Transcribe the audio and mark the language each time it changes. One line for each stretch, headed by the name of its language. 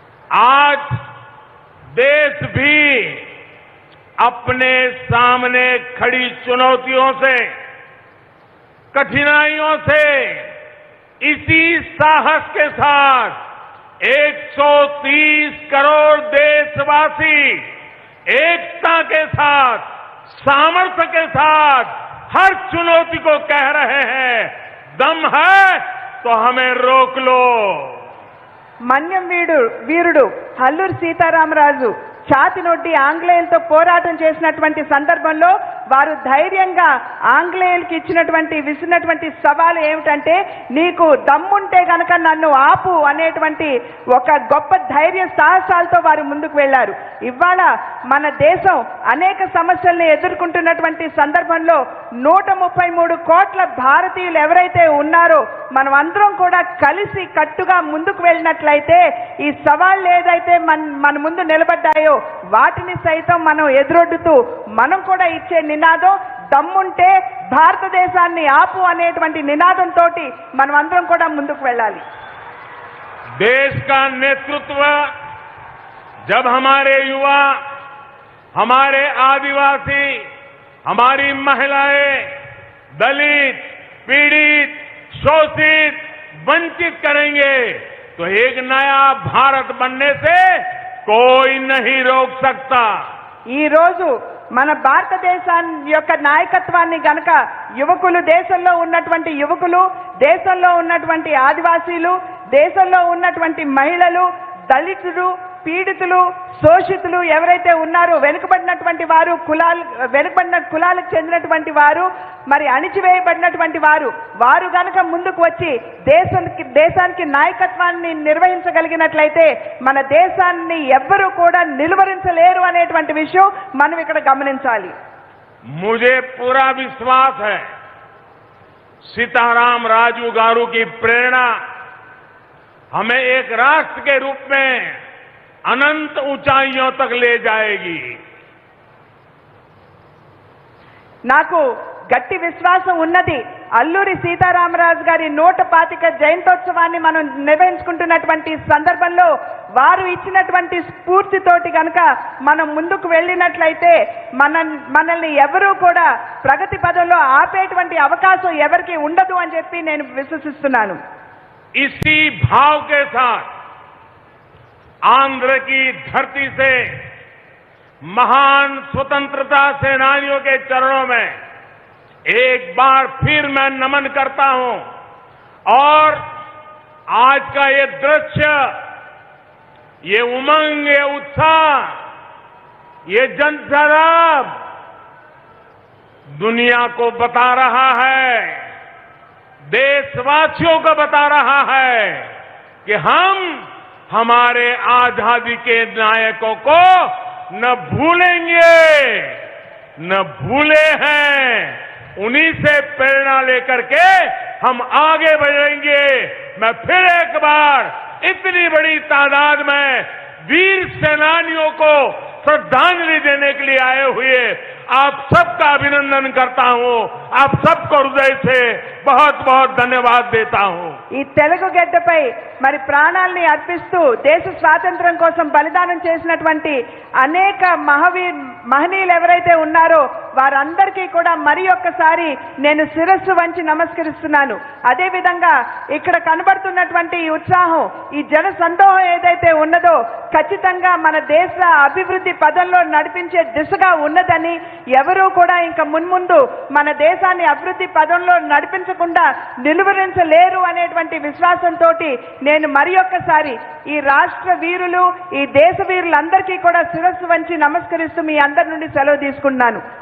Hindi: आज देश भी अपने सामने खड़ी चुनौतियों से, कठिनाइयों से इसी साहस के साथ 130 करोड़ देशवासी एकता के साथ, सामर्थ्य के साथ हर चुनौती को कह रहे हैं, दम है तो हमें रोक लो।
Telugu: మన్యం వీరుడు అల్లూరి సీతారామరాజు ఛాతి నొడ్డి ఆంగ్లేయులతో పోరాటం చేసినటువంటి సందర్భంలో వారు ధైర్యంగా ఆంగ్లేయులకి విసిరినటువంటి సవాలు ఏమిటంటే, నీకు దమ్ముంటే గనక నన్ను ఆపు అనేటువంటి ఒక గొప్ప ధైర్య సాహసాలతో వారు ముందుకు వెళ్లారు. ఇవాళ మన దేశం అనేక సమస్యల్ని ఎదుర్కొంటున్నటువంటి సందర్భంలో 133 కోట్ల భారతీయులు ఎవరైతే ఉన్నారో మనం అందరం కూడా కలిసి కట్టుగా ముందుకు వెళ్ళినట్లయితే ఈ సవాళ్లు ఏదైతే మన ముందు నిలబడ్డాయో వాటిని సైతం మనం ఎదురొడ్డుతూ మనం కూడా ఇచ్చే నినాదం దమ్ముంటే భారతదేశాన్ని ఆపు అనేటువంటి నినాదంతో మనం అందరం కూడా ముందుకు వెళ్ళాలి.
Hindi: देश का नेतृत्व जब हमारे युवा, हमारे आदिवासी, हमारी महिलाएं, दलित, पीड़ित, शोषित, वंचित करेंगे तो एक नया भारत बनने से कोई नहीं रोक सकता.
Telugu: ఈ రోజు మన భారతదేశాన్ని యొక్క నాయకత్వాన్ని గనక యువకులు, దేశంలో ఉన్నటువంటి యువకులు, దేశంలో ఉన్నటువంటి ఆదివాసీలు, దేశంలో ఉన్నటువంటి మహిళలు, దళితులు, పీడితులు, శోషితులు ఎవరైతే ఉన్నారో, వెనుకబడినటువంటి వారు, వెనుకబడిన కులాలకు చెందినటువంటి వారు, మరి అణిచివేయబడినటువంటి వారు గనక ముందుకు వచ్చి దేశానికి నాయకత్వాన్ని నిర్వహించగలిగినట్లయితే మన దేశాన్ని ఎవ్వరూ కూడా నిలువరించలేరు అనేటువంటి విషయం మనం ఇక్కడ గమనించాలి.
Hindi: मुझे पूरा विश्वास है सीताराम राजू गारू की प्रेरणा हमें एक राष्ट्र के रूप में अनंत ऊंचाइयों तक ले जाएगी.
Telugu: నాకు గట్టి విశ్వాసం ఉన్నది. అల్లూరి సీతారామరాజు గారి 125వ జయంతోత్సవాన్ని మనం నిర్వహించుకుంటున్నటువంటి సందర్భంలో వారు ఇచ్చినటువంటి స్ఫూర్తితోటి గనక మనం ముందుకు వెళ్ళినట్లయితే మనల్ని ఎవరూ కూడా ప్రగతి పదంలో ఆపేటువంటి అవకాశం ఎవరికి ఉండదు అని చెప్పి నేను విశ్వసిస్తున్నాను.
Hindi: इसी भाव के साथ आंध्र की धरती से महान स्वतंत्रता सेनानियों के चरणों में एक बार फिर मैं नमन करता हूं और आज का ये दृश्य, ये उमंग, ये उत्साह, ये जनसराब दुनिया को बता रहा है, देशवासियों को बता रहा है कि हम हमारे आजादी के नायकों को न भूलेंगे, न भूले हैं. उन्हीं से प्रेरणा लेकर के हम आगे बढ़ेंगे. मैं फिर एक बार इतनी बड़ी तादाद में वीर सेनानियों को श्रद्धांजलि देने के लिए आए हुए आप सबका अभिनंदन करता हूं. आप सबको हृदय से बहुत बहुत धन्यवाद देता हूं.
Telugu: ఈ తెలుగు గడ్డపై మరి ప్రాణాల్ని అర్పిస్తూ దేశ స్వాతంత్ర్యం కోసం బలిదానం చేసినటువంటి అనేక మహనీయులు ఎవరైతే ఉన్నారో వారందరికీ కూడా మరి ఒక్కసారి నేను శిరస్సు వంచి నమస్కరిస్తున్నాను. అదేవిధంగా ఇక్కడ కనబడుతున్నటువంటి ఈ ఉత్సాహం, ఈ జన సందోహం ఏదైతే ఉన్నదో ఖచ్చితంగా మన దేశ అభివృద్ధి పదంలో నడిపించే దిశగా ఉన్నదని, ఎవరూ కూడా ఇంకా మున్ముందు మన దేశాన్ని అభివృద్ధి పదంలో నడిపించకుండా నిలువరించలేరు అనేటువంటి విశ్వాసంతో నేను మరి ఒక్కసారి ఈ రాష్ట్ర వీరులు, ఈ దేశ వీరులందరికీ కూడా శిరస్సు వంచి నమస్కరిస్తూ మీ అందరి నుండి సెలవు తీసుకుంటున్నాను.